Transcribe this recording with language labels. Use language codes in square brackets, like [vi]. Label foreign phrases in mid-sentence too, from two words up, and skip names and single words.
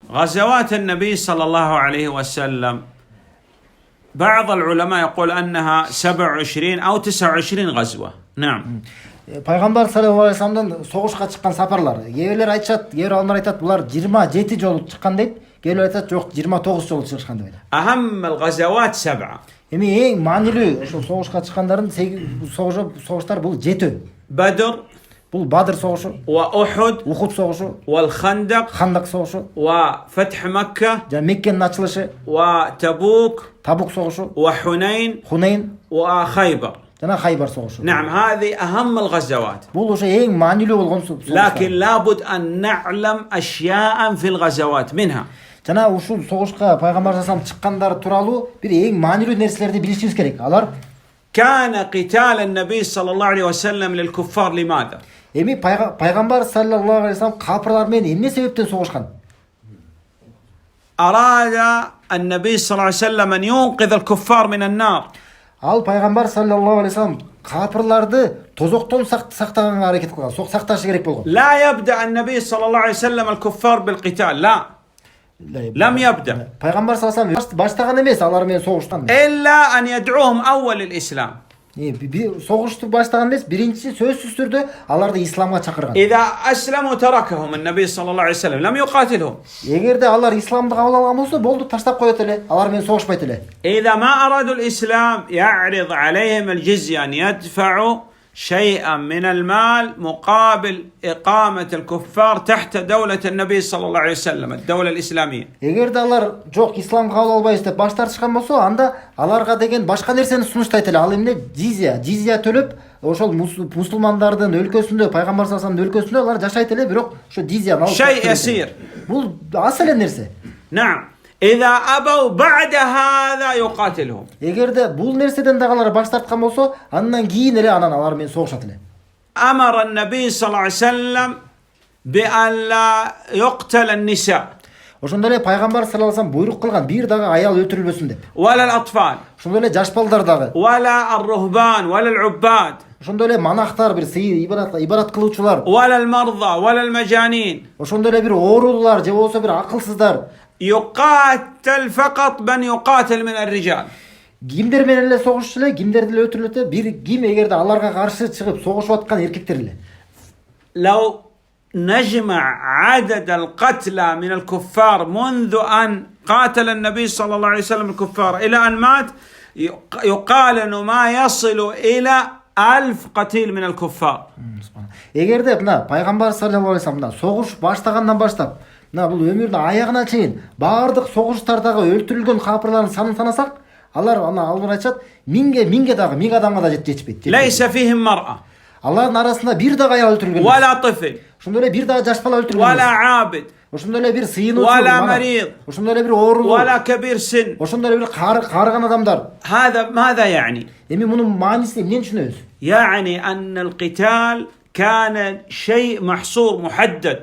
[ar] غزوات النبي صلى الله عليه وسلم بعض العلماء يقول أنها 27 أو 29 غزوة. نعم. [ky] Пайгамбар [ar] صلى الله عليه وسلم [ky] согушка чыккан сапарлар. Кээбирлер айтышат, кээ бир алымдар айтат, булар 27 жолу чыккан дейт. Кээ бир айтат, жок 29 жолу чыгышкан деп айтат. [ar] أهم الغزوات 7. [ky] Эми эң маанилүү ошол согушка чыккандардын согуштар бул 7. [ar] بدر، [ky] Бул Бадыр согушу, [ar] وأحد، [ky] Ухуд согушу, [ar] والخندق، [ky] Хандак согушу, [ar] وفتح مكة، [ky] жана Меккенин ачылышы, [ar] وتبوك، [ky] Табук согушу, [ar] وحنين، [ky] Хунейн [ar] وخيبر. [ky] жана Хайбар согушу. [ar] نعم، هذه أهم الغزوات. [ky] Бул ошо эң маанилүү болгон [ar] لكن لابد أن نعلم أشياء في الغزوات منها. [ky] Жана ушул согушка пайгамбар [ar] صلى الله عليه [ky] чыккандар тууралуу бир эң маанилүү нерселерди билишибиз керек. Алар [ar] كان قتال النبي صلى الله عليه وسلم للكفار لماذا؟ [ky] эми пайгамбар [ar] صلى الله عليه وسلم [ky] капырлар менен эмне себептен согушкан? [ar] أراد النبي صلى الله عليه وسلم أن ينقذ الكفار من النار. [ky] Ал пайгамбар [ar] صلى الله عليه وسلم [ky] капырларды тозоктон сактаганга аракет кылган, сакташы керек болгон. [ar] لا يبدأ النبي صلى الله عليه وسلم الكفار بالقتال، لا، لم يبدأ [ky] Пайгамбар [ar] صلى الله عليه وسلم [ky] баштаган эмес, алар менен согуштан. [ar] إلا أن يدعوهم أول الإسلام. [ky] Согушту баштаган эмес, биринчи сөзсүз түрдө аларды исламга чакырган. [ar] إذا أسلموا تركهم النبي صلى الله عليه وسلم، لم يقاتلهم. [ky] Эгерде алар исламды кабыл алган болсо, болду, таштап коет эле, алар менен согушпайт эле. [ar] إذا ما أرادوا الإسلام يعرض عليهم الجزية أن يدفعوا شيئا من المال مقابل إقامة الكفار تحت دولة النبي صلى الله عليه وسلم، الدولة الإسلامية. [ky] Эгерде алар жок, ислам кабыл албайбыз деп баш тартышкан болсо, анда аларга деген башка нерсени сунуштайт эле. Ал эмне? Жизия төлөп, ошол мусулмандардын өлкөсүндө, пайгамбар [ar] صلى الله عليه وسلم [ky] өлкөсүндө алар жашайт эле, бирок ошо жизияны алып. [ar] شيء يسير. [ky] Бул аз эле нерсе. [ar] نعم. إذا أبوا بعد هذا يقاتلهم. [ky] Эгерде бул нерседен дагы алар баш тарткан болсо, андан кийин эле алар менен согушат эле. [ar] أمر النبي صلى الله عليه وسلم بأن لا يقتل النساء. [ky] Ошондой эле пайгамбар [ar] صلى الله عليه وسلم [ky] буйрук кылган, бир дагы аял өлтүрүлбөсүн деп. [ar] ولا الأطفال. [ky] Ошондой эле жаш балдар дагы. [ar] ولا الرهبان ولا العباد. [ky] Ошондой эле манахтар, бир сыйыр ибадат кылуучулар. [ar] ولا المرضى ولا المجانين. [ky] Ошондой эле бир оорулуулар же болбосо бир акылсыздар. [ar] يقاتل فقط من يقاتل من الرجال. [ky] Кимдер менен эле согушчу эле, кимдерди эле өлтүрүлөт, бир ким эгерде аларга каршы чыгып согушуп аткан эркектер эле. [ar] لو نجمع عدد القتلى من الكفار منذ أن قاتل النبي صلى الله عليه وسلم الكفار إلى أن مات، يقال أنه ما يصل إلى 1000 قتيل من الكفار. [ky] Эгерде мына пайгамбар [ar] صلى الله عليه وسلم [ky] согуш баштагандан баштап, мына бул өмүрдүн аягына чейин баардык согуштардагы өлтүрүлгөн капырлардын санын санасак, алар алар айтышат, 1000 дагы 1000 адамга да жетпейт. [ar] ليس فيهم مرأة [ky] Алардын арасында бир дагы аял өлтүрүлгөн. [ar] ولا طفل [ky] Ошондой эле бир дагы жаш бала өлтүрүлгөн. [ar] ولا عابد [ky] Ошондой эле бир сыйынуучу, [ar] ولا مريض [ky] ошондой эле бир оорулуу, [ar] ولا كبير سن. [ky] ошондой эле бир карыган адамдар. [ar] هذا ماذا يعني؟ [ky] Эми мунун маанисин эмнени түшүнөбүз? [ar] يعني أن القتال كان شيء محصور محدد.